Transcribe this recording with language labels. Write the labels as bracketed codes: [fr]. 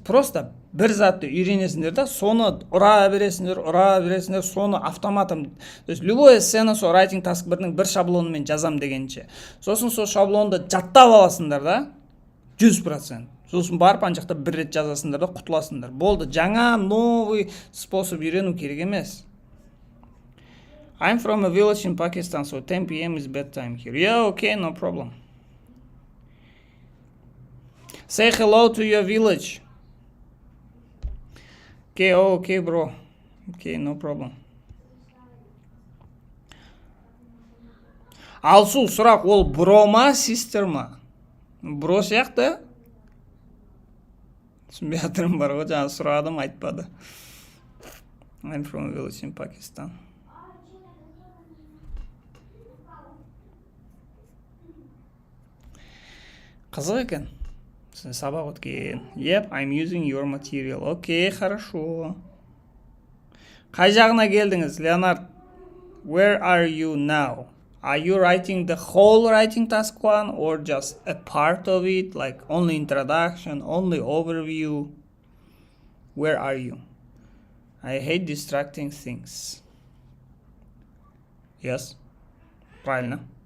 [kk] Просто бір затты үйренесіңдер да, соны ұра бересіңдер, соны автоматом. [ru] То есть любой [kk] эссені сол writing task 1-ның бір шаблонымен жазам дегенше. Сосын сол шаблонды жаттап аласыңдар да, 100%. Сосын барып ана жақта бір рет жазасыңдар да, құтыласыңдар. Болды, жаңа [ru] новый способ [kk] үйрену керек емес. [en] I'm from a village in Pakistan, so 10 p.m. is bedtime here. Yeah, okay, no problem. Say hello to your village. Okay, okay, bro. Okay, no problem. [kk] Алсу, сұрақ, ол бро ма, sister ма? Бро сияқты? Түсінбей жатырым бар ғой, жаңа сұрадым, айтпады. I'm from a village in Pakistan. Қызық екен. Сабақ өткен. [en] Yep, I'm using your material. [ru] Окей, хорошо. [kk] Қай жағына келдіңіз, Леонард? [en] Where are you now? Are you writing the whole writing task 1 or just a part of it, like only introduction, only overview? Where are you? I hate distracting things. Yes, [ru] правильно.